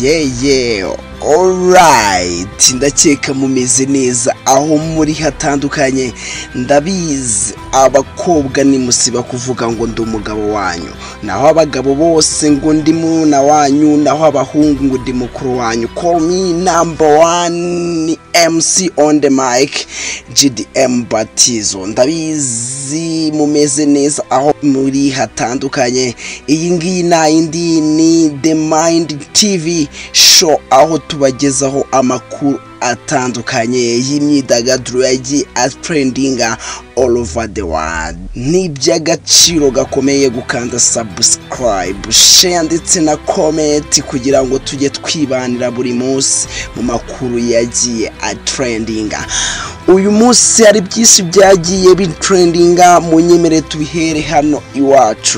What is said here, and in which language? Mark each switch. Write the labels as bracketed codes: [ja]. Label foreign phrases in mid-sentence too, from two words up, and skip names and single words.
[rw] Alright, ndakeka mumeze neza aho muri hatandukanye. Ndabizi abakobwa ni musiba kuvuga ngo ndi umugabo wanyu, naho abagabo bose ngo ndi muna wanyu, naho abahungu ngo ndi mukuru wanyu. [en] Call me #1 MC on the mic, GDM Batizo. [rw] Ndabizi mumeze neza aho muri hatandukanye. Iyi ngiyi na indi ni The Mind TV show, aho tubagezaho amakuru atandukanye y'imyidagaduro yagiye trendinga [en] all over the world. [rw] Ni by'agaciro gakomeye gukanda subscribe, share ndetse na comment kugira ngo tujye twibanira buri munsi mu makuru yagiye trendinga. Uyu munsi hari byinshi byagiye bitrendinga, munyemere tubihere hano iwacu.